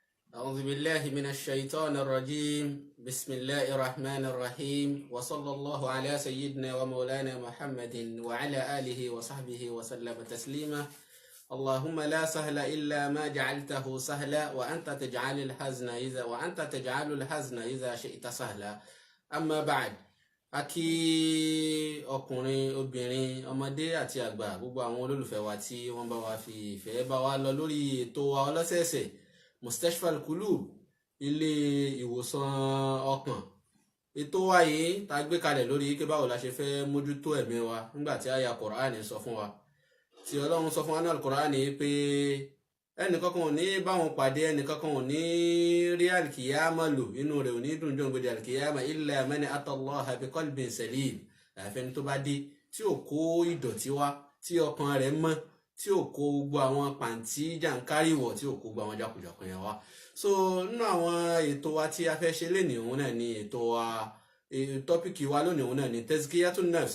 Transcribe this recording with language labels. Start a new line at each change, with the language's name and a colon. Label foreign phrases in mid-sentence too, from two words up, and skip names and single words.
Arabic: أعوذ بالله من الشيطان الرجيم بسم الله الرحمن الرحيم وصلى الله على سيدنا ومولانا محمد وعلى آله وصحبه وسلم تسليما اللهم لا سهل إلا ما جعلته سهلا وأنت تجعل الحزن إذا شئت سهلا أما بعد
Yoruba: akí ọkùnrin obìnrin ọmọdé àti àgbà gbogbo àwọn olólùfẹ́ wa tí wọ́n bá wa fi ìfẹ́ bá wa lọ lórí ètò wa ọlọ́sẹ̀ẹ̀sẹ̀ Mustashfa Al-Qulub ilé ìwòsàn ọkàn. Ètò wa yìí tá gbé kalẹ̀ lórí pé báwo la ṣe fẹ́ mójútó ẹ̀mí wa nígbà tí àyá Kùránì sọ fún wa tí Ọlọ́run sọ fún wa náà Kùránì pé ẹnìkankan ò ní báwọn pàdé, ẹnìkankan ò ní rí alkiyama lò, inú rẹ̀ ò ní dùn jọ gbèdé alkiyama
Arabic: إلا من أتى الله بقلب سليم,
Yoruba: àfẹni tó bá dé tí ò kó ìdọ̀tí wá, tí ọkàn rẹ̀ mọ́, tí ò kó gbogbo àwọn pàǹtí jàǹkáríwọ̀, tí ò kó gbogbo àwọn jákujàku yẹn wá. So nínú àwọn ètò wa tí a fẹ́ ṣe lénìí òun náà ni ètò wa, tọ́pìkì wa lónìí òun náà ni
Arabic: تزكية النفس.